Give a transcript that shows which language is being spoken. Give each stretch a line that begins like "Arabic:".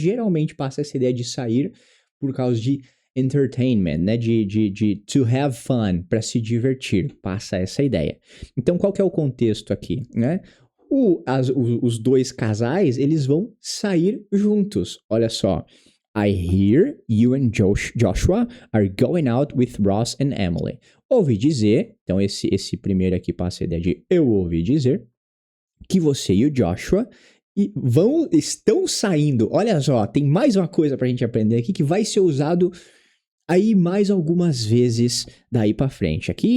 Portuguese: Geralmente passa essa ideia de sair por causa de entertainment, né? De
English: to have fun,
Portuguese: para se divertir. Passa essa ideia. Então, qual que é o contexto aqui, né? Os dois casais, eles vão sair juntos. Olha só.
English: I hear you and Joshua are going out with Ross and Emily.
Portuguese: Ouvi dizer, então esse primeiro aqui passa a ideia de eu ouvi dizer, que você e o Joshua estão saindo. Olha só, tem mais uma coisa pra gente aprender aqui que vai ser usado aí mais algumas vezes daí pra frente.